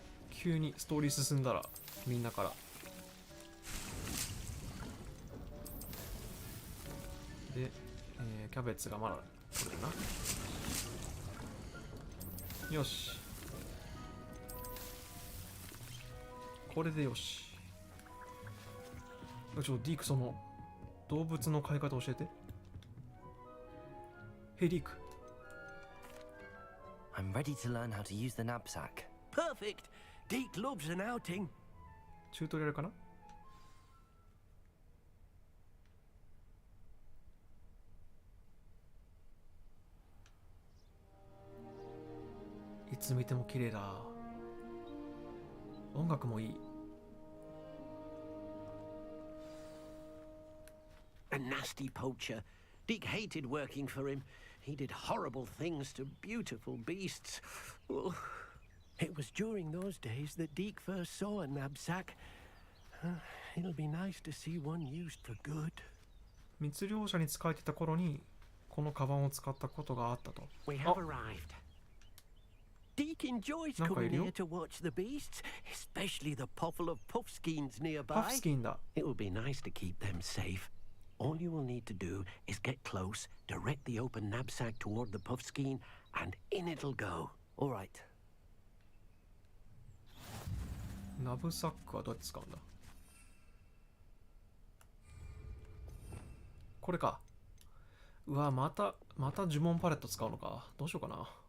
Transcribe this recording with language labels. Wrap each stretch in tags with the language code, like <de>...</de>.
<ja>急にストーリー進んだらみんなからで、キャベツがまだ取れるな。よし、これでよし。ディーク、その動物の飼い方教えて。ヘイディーク。</ja> <en>I'm ready to learn how to use the knapsack. Perfect. Deke loves an outing.</en> <ja>チュートリアルかな。いつ見ても綺麗だ。音楽もいい。</ja> <en>A nasty poacher. Deke hated working for him. He did horrible things to beautiful beasts. Oh, it was during those days that Deke first saw a knapsack. It'll be nice to see one used for good.</en> <ja>密漁者に仕えていた頃にこのカバンを使ったことがあったと。</ja> <en>We have arrived. Deke enjoys coming here to watch the beasts, especially the potful of puffskeins nearby.</en> <ja>パフスキンだ。</ja> <en>It will be nice to keep them safe. All you will need to do is get close, direct the open knapsack toward the puffskein, and in it'll go. All right.</en> <ja>ナブサックはどうやって使うんだ。これか。うわ、また呪文パレット使うのか。どうしようかな。</ja>